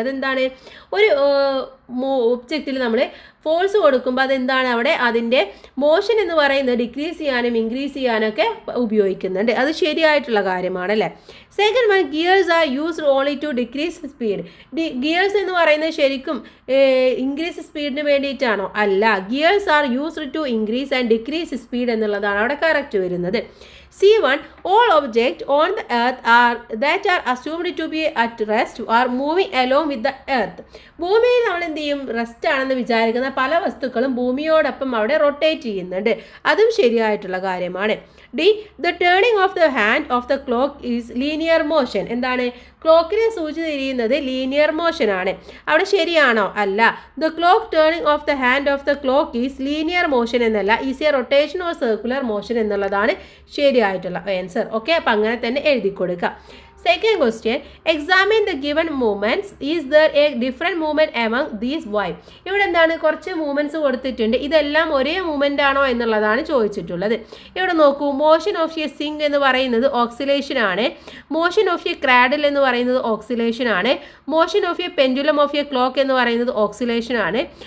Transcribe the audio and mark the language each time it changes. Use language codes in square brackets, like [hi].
[ml] അതെന്താണ്, ഒരു ഒബ്ജക്റ്റിൽ നമ്മൾ ഫോഴ്സ് കൊടുക്കുമ്പോൾ അതെന്താണ്, അവിടെ അതിൻ്റെ മോഷൻ എന്ന് പറയുന്നത് ഡിക്രീസ് ചെയ്യാനും ഇൻക്രീസ് ചെയ്യാനൊക്കെ ഉപയോഗിക്കുന്നുണ്ട്. അത് ശരിയായിട്ടുള്ള കാര്യമാണ് അല്ലേ. [en] Second one, gears are used only to decrease speed. [ml] Gears എന്ന് പറയുന്നത് ശരിക്കും ഇൻക്രീസ് സ്പീഡിന് വേണ്ടിയിട്ടാണോ? [en] അല്ല, gears are used to increase and decrease speed [ml] എന്നുള്ളതാണ് അവിടെ കറക്റ്റ് വരുന്നത്. [en] C1, all objects on the earth that are assumed to be at rest are moving along with the earth. [ml] ഭൂമിയിൽ നമ്മൾ എന്ത് ചെയ്യും, റെസ്റ്റ് ആണെന്ന് വിചാരിക്കുന്ന പല വസ്തുക്കളും ഭൂമിയോടൊപ്പം അവിടെ റൊട്ടേറ്റ് ചെയ്യുന്നുണ്ട്. അതും ശരിയായിട്ടുള്ള കാര്യമാണ്. [en] D, the turning of the hand of the clock is linear motion. [ml] എന്താണ്, ക്ലോക്കിനെ സൂചി തിരിയുന്നത് ലീനിയർ മോഷൻ ആണ്. അവിടെ ശരിയാണോ? അല്ല. [en] the clock turning of the hand of the clock is linear motion [ml] എന്നല്ല, [en] is a rotation or circular motion [ml] എന്നുള്ളതാണ് ശരിയായിട്ടുള്ള ആൻസർ. ഓക്കെ, അപ്പം അങ്ങനെ തന്നെ എഴുതി കൊടുക്കുക. [en] Second question, examine the given movements. Is there a different movement among these? Why? [ml] ഇവിടെ എന്താണ്, കുറച്ച് മൂവ്മെൻറ്റ്സ് കൊടുത്തിട്ടുണ്ട്. ഇതെല്ലാം ഒരേ മൂവ്മെൻ്റ് ആണോ എന്നുള്ളതാണ് ചോദിച്ചിട്ടുള്ളത്. ഇവിടെ നോക്കൂ, മോഷൻ ഓഫ് എ സിങ്ക് എന്ന് പറയുന്നത് ഓക്സിലേഷൻ ആണ്. മോഷൻ ഓഫ് എ ക്രാഡിൽ എന്ന് പറയുന്നത് ഓക്സിലേഷൻ ആണ്. Motion of A pendulum of A clock എന്ന് പറയുന്നത് ഓക്സിലേഷൻ ആണ്.